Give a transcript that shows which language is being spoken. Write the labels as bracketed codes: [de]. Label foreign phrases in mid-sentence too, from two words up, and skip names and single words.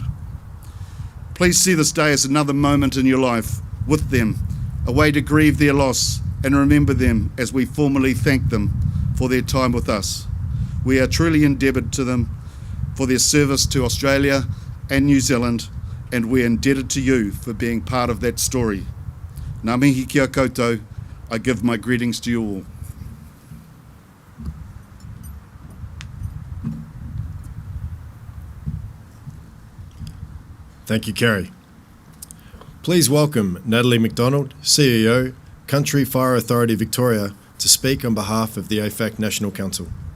[en] Please see this day as another moment in your life with them, a way to grieve their loss and remember them as we formally thank them for their time with us. We are truly indebted to them for their service to Australia and New Zealand, and we're indebted to you for being part of that story. [mi] Ngā mihi kia koutou, [en] I give my greetings to you all. Thank you, Carrie. Please welcome Natalie McDonald, CEO, Country Fire Authority Victoria, to speak on behalf of the AFAC National Council.